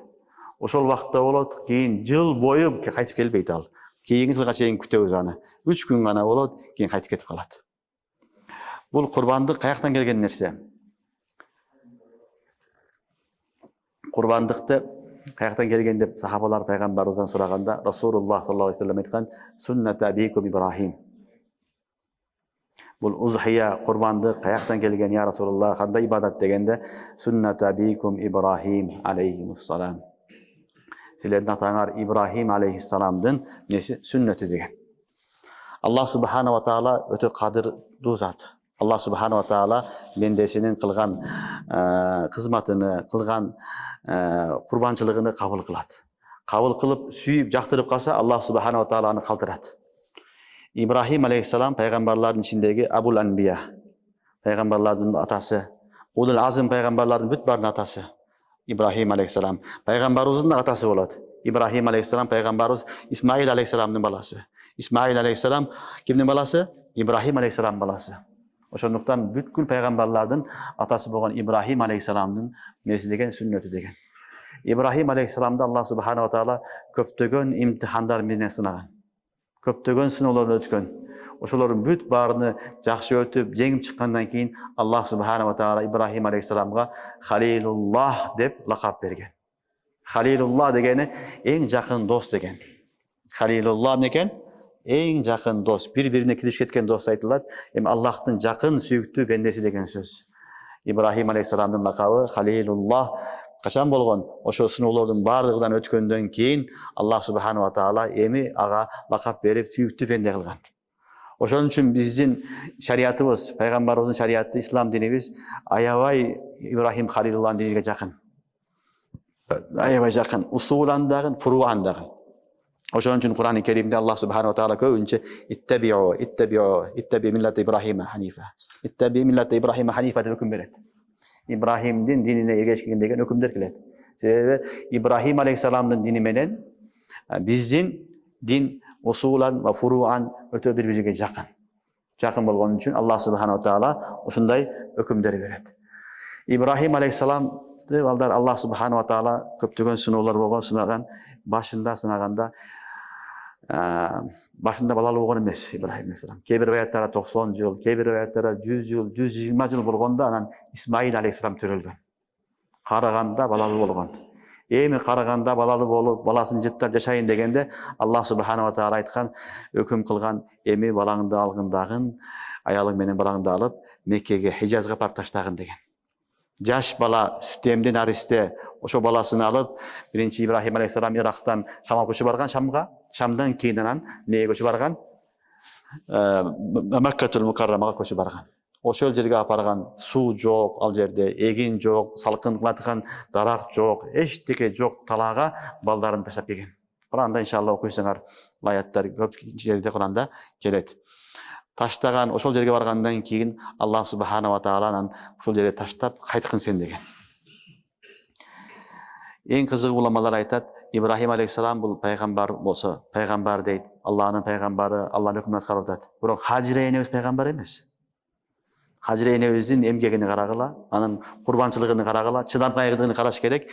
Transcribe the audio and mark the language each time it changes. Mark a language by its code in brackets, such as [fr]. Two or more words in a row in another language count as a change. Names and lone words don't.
[ky] Ошол убакытта болот, кийин жыл бою кайтып келбейт ал. Кийинки жылга чейин күтөбүз аны. 3 күн гана болот, кийин кайтып кетип калат. Бул курбандык каяктан келген нерсе? Курбандыкты каяктан келген деп сахабалар пайгамбарыбыздан сураганда, Расулуллах [ar] صلى الله عليه وسلم [ky] айткан: [ar] "سنة أبيكم إبراهيم". [ky] Бул узхия курбандык каяктан келген [ar] يا رسول الله, [ky] кандай ибадат дегенде, [ar] "سنة أبيكم إبراهيم عليه السلام". [ky] Силердин атаңар Ибрахим алейхиссаламдын неси сүннөтү деген. [ar] الله سبحانه وتعالى [ky] өтө кадырдуу зат. [ar] الله سبحانه وتعالى [ky] бендесинин кылган кызматыны, кылган курбанчылыгыны кабыл кылат. Кабыл кылып, сүйүп, жактырып калса, [ar] الله سبحانه وتعالى [ky] аны калтырат. Ибрахим алейхиссалам пайгамбарлардын ичиндеги [ar] أبو الأنبياء, [ky] пайгамбарлардын атасы, [ar] أولو العزم [ky] пайгамбарлардын бүт баарынын атасы. Ибрахим алейхиссалам пайгамбарыбыздын атасы болот. Ибрахим алейхиссалам пайгамбарыбыз Исмаил алейхиссаламдын баласы. Исмаил алейхиссалам кимдин баласы? Ибрахим алейхиссалам баласы. Ошондуктан бүткүл пайгамбарлардын атасы болгон Ибрахим алейхиссаламдын мезилеген сүннөтү деген. Ибрахим алейхиссаламды [ar] الله سبحانه وتعالى [ky] көптөгөн имтихандар менен сынаган. Көптөгөн сыноолордон өткөн. Ошолордун бүт баарыны жакшы өтүп, жеңип чыккандан кийин [ar] الله سبحانه وتعالى [ky] Ибрахим алейхиссаламга Халилуллах деп лакап берген. Халилуллах дегени эң жакын дос деген. Халилуллах экен эң жакын дос, бири-бирине киришип кеткен дос айтылат. Эми Аллахтын жакын сүйүктүү бендеси деген сөз. Ибрахим алейхиссаламдын лакабы Халилуллах качан болгон? Ошо сыноолордун баардыгынан өткөндөн кийин [ar] الله سبحانه وتعالى [ky] эми ага лакап берип сүйүктүү бенде кылган. Ошон үчүн биздин шариятыбыз, пайгамбарыбыздын шариаты, ислам динибиз аябай Ибрахим Халилуллахтын диниге жакын. Аябай жакын, усулан дагы, фуруан дагы. Ошон үчүн Кур'ан-ы Керимде [ar] الله سبحانه وتعالى [ky] көбүнчө [ar] اتبع ملة إبراهيم حنيفا. اتبع ملة إبراهيم حنيفا [ky] деп өкүм берет. Ибрахимдин динине эргешкен деген өкүмдөр келет. Себеби Ибрахим алейхиссаламдын дини менен биздин дин [ar] أصولا وفروعا [ky] өтө бири-бириге жакын. Жакын болгон үчүн [ar] الله سبحانه وتعالى [ky] ушундай өкүмдөр берет. Ибрахим алейхиссаламды балдар [ar] الله سبحانه وتعالى [ky] көптөгөн сыноолор болгон, сынаган, башында сынаганда башында балалуу болгон эмес Ибрахим алейхиссалам. Кээ бир аяттарда 90 жыл, кээ бир аяттарда 100 жыл, 120 жыл болгондо анан Исмаил алейхиссалам төрөлгөн. Караганда балалуу болгон. Эми караганда балалуу болуп, баласын жыттап жашайын дегенде [ar] الله سبحانه وتعالى [ky] айткан, өкүм кылган, эми балаңды алгындагын, аялың менен балаңды алып, Меккеге, Хижазга барып таштагын деген. Жаш бала сүт эмден аристе ошо баласын алып, биринчи Ибрахим алейхиссалам Ирактан Шамга көчүп барган, Шамдан кийин анан эмнеге көчүп барган? Маккатул Мукаррамага көчүп барган. Ошол жерге апарган, суу жок, ал жерде эгин жок, салкындаткан дарак жок, эчтеке жок талаага балдарын таштап келген. Куранда иншалла окуйсаңар, аяттар көп жерде Куранда келет. Таштаган, ошол жерге баргандан кийин [ar] الله سبحانه وتعالى [ky] анан ошол жерге таштап кайткын сен деген. Эң кызыгы уламалар айтат, Ибрахим алейхиссалам бул пайгамбар болсо, пайгамбар дейт, Аллахнын пайгамбары, Аллахнын өкүмүн аткарып атат. Бирок Хажира энебиз пайгамбар эмес. Хажира энебиздин эмгегини карагыла, анын курбанчылыгын карагыла, чыдамкайлыгын караш керек.